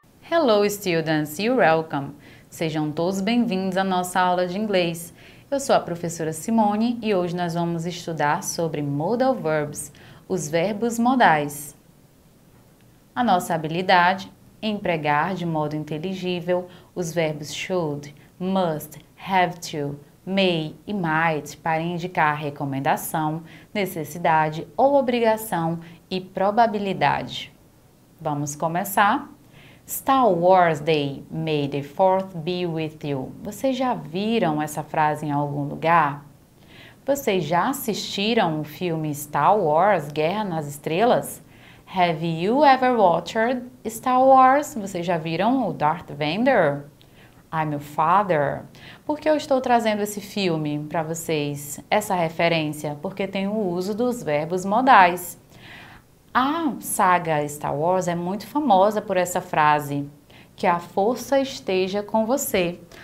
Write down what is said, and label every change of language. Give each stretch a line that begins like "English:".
English: Hello students, you're welcome!
Portuguese: Sejam todos bem-vindos à nossa aula de inglês. Eu sou a professora Simone e hoje nós vamos estudar sobre Modal Verbs, os verbos modais. A nossa habilidade é empregar de modo inteligível os verbos should, must, have to, may e might para indicar recomendação, necessidade ou obrigação e probabilidade. Vamos começar?
English: Star Wars Day, May the 4th be with you.
Portuguese: Vocês já viram essa frase em algum lugar? Vocês já assistiram o filme Star Wars, Guerra nas Estrelas?
English: Have you ever watched Star Wars?
Portuguese: Vocês já viram o Darth Vader?
English: I'm your father.
Portuguese: Por que eu estou trazendo esse filme para vocês? Essa referência? Porque tem o uso dos verbos modais. A saga Star Wars é muito famosa por essa frase, que a força esteja com você.